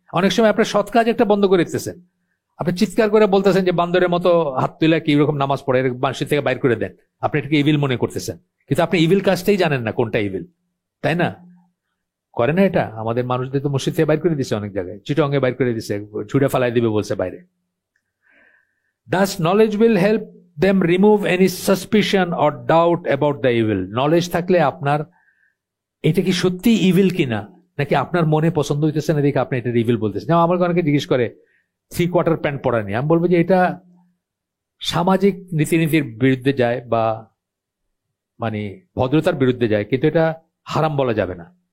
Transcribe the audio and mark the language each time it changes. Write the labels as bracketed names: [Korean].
[Bangla] অনেক সময় আপনার সৎ কাজ একটা বন্ধ করে দিতেছেন, আপনি চিৎকার করে বলতেছেন যে বান্দরের মতো হাত তুলে কি রকম নামাজ পড়ে, মানুষের থেকে বাইর করে দেন, আপনি এটাকে ইভিল মনে করতেছেন, কিন্তু আপনি ইভিল কাজটাই জানেন না কোনটা ইভিল, তাই না? করে না এটা? আমাদের মানুষদের তো মসজিদ থেকে বাইর করে দিছে, অনেক জায়গায় চিটঙ্গে বাইর করে দিছে, ছুড়ে ফালাই দিবে বলছে বাইরে। [English] Thus knowledge will help them remove any suspicion or doubt about the evil. [Bangla] Knowledge থাকলে আপনার এটা কি সত্যি ইভিল কিনা, নাকি আপনার মনে পছন্দ হইতেছে না দেখে আপনি এটা ইভিল বলতেছেন। যেমন আমার অনেকে জিজ্ঞেস করে 3/4 প্যান্ট পরা নিয়ে, আমি বলবো যে এটা সামাজিক রীতিনীতির বিরুদ্ধে যায় বা মানে ভদ্রতার বিরুদ্ধে যায়, কিন্তু এটা হারাম বলা যাবে না।